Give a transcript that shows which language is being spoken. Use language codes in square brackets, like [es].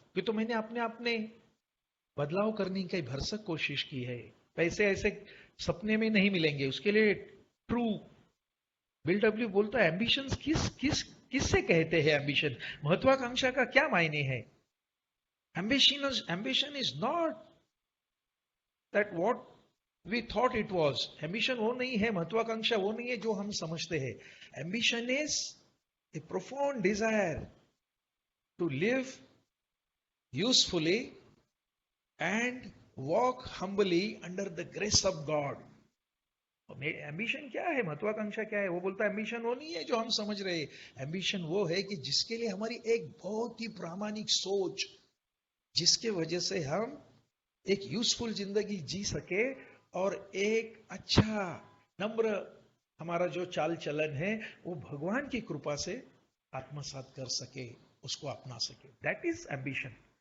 [hi] कि तो मैंने अपने अपने बदलाव करने की भरसक कोशिश की है। पैसे ऐसे सपने में नहीं मिलेंगे, उसके लिए ट्रू। बिल डब्ल्यू बोलता है, एम्बिशन किससे कहते हैं? एम्बिशन, महत्वाकांक्षा का क्या मायने है? [en] Ambition is not that what we thought it was. [hi] Ambition वो नहीं है, महत्वाकांक्षा वो नहीं है जो हम समझते हैं। [en] Ambition is a profound desire to live usefully and walk humbly under the grace of God. [hi] Ambition क्या है, महत्वाकांक्षा क्या है? वो बोलता है एम्बिशन वो नहीं है जो हम समझ रहे हैं। एम्बिशन वो है कि जिसके लिए हमारी एक बहुत ही प्रामाणिक सोच, जिसके वजह से हम एक यूजफुल जिंदगी जी सके, और एक अच्छा नम्र हमारा जो चाल चलन है वो भगवान की कृपा से आत्मसात कर सके, उसको अपना सके। [en] That is ambition.